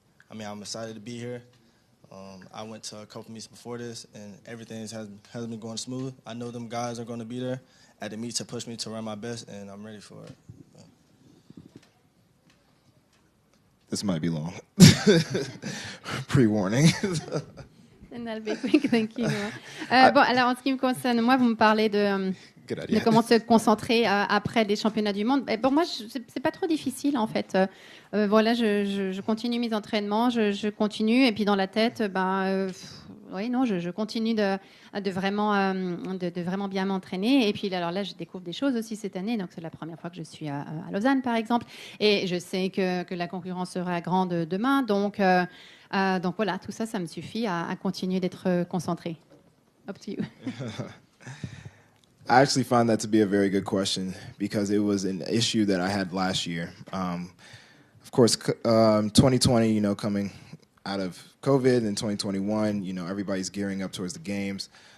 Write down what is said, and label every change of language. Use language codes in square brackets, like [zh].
[en] I'm excited to be here. I went to a couple meets before this, and everything has been going smooth. I know them guys are going to be there at the meet to push me to run my best, and I'm ready for it. This might be long. Pre-warning. And I'll be quick, thank you. [fr] Bon, alors en ce qui me concerne, moi, vous me parlez de comment se concentrer après les championnats du monde. Pour moi, c'est pas trop difficile en fait. Voilà, je continue mes entraînements, je continue, et puis dans la tête, je continue de vraiment bien m'entraîner. Et puis alors là, je découvre des choses aussi cette année. Donc c'est la première fois que je suis à Lausanne, par exemple, et je sais que la concurrence sera grande demain. Donc voilà, tout ça, ça me suffit à continuer d'être concentré. [en] Up to you. I actually found that to be a very good question because it was an issue that I had last year. Of course, 2020, coming out of COVID, and 2021, everybody's gearing up towards the games.